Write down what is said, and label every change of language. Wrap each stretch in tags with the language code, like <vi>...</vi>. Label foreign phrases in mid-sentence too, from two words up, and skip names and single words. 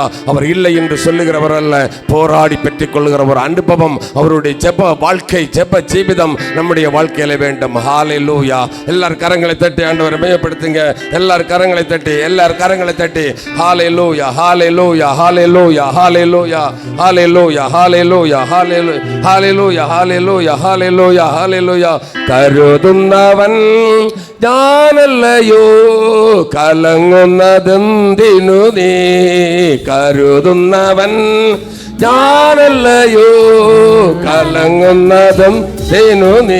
<ta>அவர் இல்லை என்று சொல்லுகிறவர் அல்ல, போராடி பெற்றுக் கொள்ளுகிற ஒரு அனுபவம் அவருடைய ஜெப வாழ்க்கை, ஜெப ஜீவிதம் நம்முடைய வாழ்க்கையில வேண்டும். ஹல்லேலூயா. எல்லார் கரங்களை தட்டி ஆண்டவரை மேயப்படுத்துங்க. எல்லார் கரங்களை தட்டி, எல்லார் கரங்களை தட்டி ஹல்லேலூயா, ஹல்லேலூயா, ஹல்லேலூயா, ஹல்லேலூயா, ஹல்லேலூயா, ஹல்லேலூயா, ஹல்லேலூயா, ஹல்லேலூயா, ஹல்லேலூயா,</ta> <ml>ഹല്ലേലൂയ. കരുതുന്നവൻ ഞാനല്ലയോ, കലങ്ങുന്നതെന്തിനു നീ? കരുതുന്നവൻ ഞാനല്ലയോ, കലങ്ങുന്നതെന്തിനു നീ?</ml>